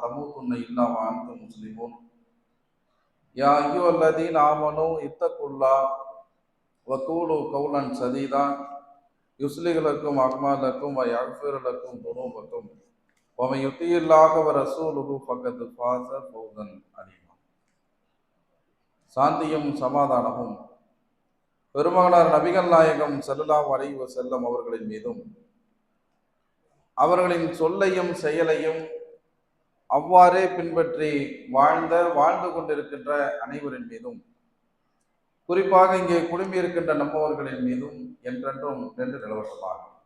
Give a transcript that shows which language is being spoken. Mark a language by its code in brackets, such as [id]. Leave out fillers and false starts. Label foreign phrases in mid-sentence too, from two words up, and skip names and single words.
[ar] تموتن إلا و أنتم مسلمون يا أيها الذين آمنوا اتقوا الله وقولوا قولا سديدا يصلح لكم أعمالكم و يغفر لكم ذنوبكم و من يطع الله و رسوله فقد فاز فوزا عظيما [ta] சாந்தியும் சமாதானமும் பெருமகனார் நபிகள் நாயகம் [ar] صلى الله عليه وسلم [ta] அவர்களின் மீதும் அவர்களின் சொல்லையும் செயலையும் அவ்வாறே பின்பற்றி வாழ்ந்து கொண்டிருக்கின்ற அனைவரின் மீதும் குறிப்பாக இங்கே குழுமியிருக்கின்ற நம்மவர்களின் மீதும் என்றென்றும் நின்று நிலவட்டமாக.